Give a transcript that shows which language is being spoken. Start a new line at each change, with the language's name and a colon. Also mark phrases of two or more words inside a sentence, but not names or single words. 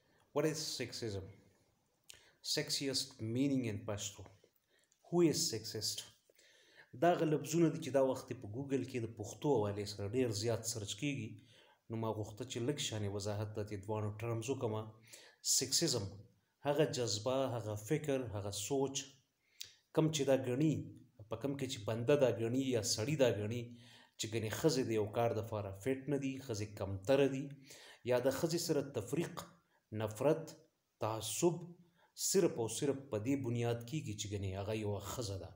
English: What is sexism? Sexiest meaning in Pashto. Who is sexist?
Pashto: دا غ لفظونه دي چې دا وخت په ګوګل کې د پښتو حوالې سره ډېر زیات سرچ کیږي، نو ما غوښته چې لږ شانې وضاحت د دې دواړو ټرمز وکړمه. سیکسیزم هغه جذبه، هغه فکر، هغه سوچ کم چې دا ګڼي، په کم کې چې بنده دا ګڼي یا سړی دا ګڼي چې ګنې ښځې د یو کار دپاره فټ نه دي، ښځې کمتره دي، یا د ښځې سره تفریق، نفرت، تعصب صرف او صرف په دې بنیاد کیږي چې ګنې هغه یوه ښځه ده.